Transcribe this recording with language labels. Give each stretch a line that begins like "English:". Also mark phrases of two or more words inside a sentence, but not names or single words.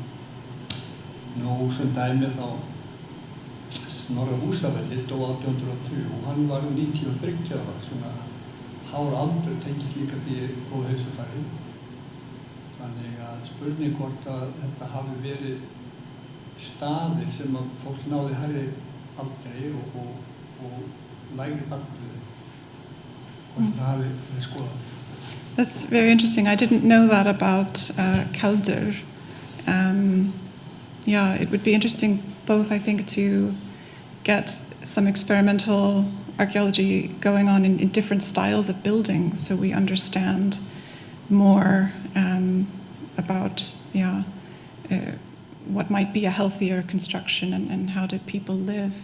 Icelandic: Nú sem dæmi þá Snorra Húsafelli dó 1803 og hann var 93 ára, svona hár aldur tengist líka því góð heilsufæri. Þannig að spurning hvort að þetta hafi verið staðir sem að fólk náði hærri aldrei og lægri barnadauði, hvort það hafi verið skoðað.
English: That's very interesting. I didn't know that about Keldur. Yeah, it would be interesting both, I think, to get some experimental archaeology going on in different styles of building, so we understand more about what might be a healthier construction and how did people live.